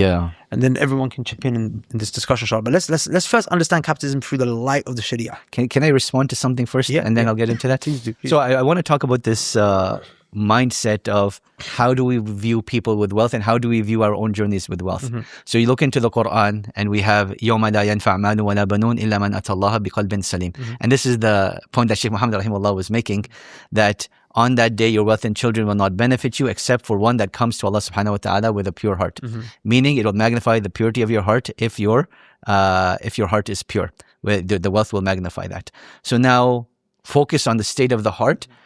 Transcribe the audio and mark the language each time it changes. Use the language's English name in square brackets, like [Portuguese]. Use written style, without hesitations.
[English] Yeah. And then everyone can chip in this discussion, Shah. But let's first understand capitalism through the light of the Sharia. Can I respond to something first? Yeah, and then I'll get into that. Please do. Please. So I want to talk about this mindset of how do we view people with wealth and how do we view our own journeys with wealth. So you look into the Qur'an and we have [Arabic] يَوْمَ لَا يَنْفَعْ مَالٌ وَلَا بَنُونَ إِلَّا مَنْ أَتَى اللَّهَ بِقَلْبٍ سَلِيمٍ. [English] And this is the point that Sheikh Muhammad rahimahullah was making, that on that day your wealth and children will not benefit you except for one that comes to Allah subhanahu wa ta'ala with a pure heart. Meaning it will magnify the purity of your heart if your heart is pure. The wealth will magnify that. So now focus on the state of the heart.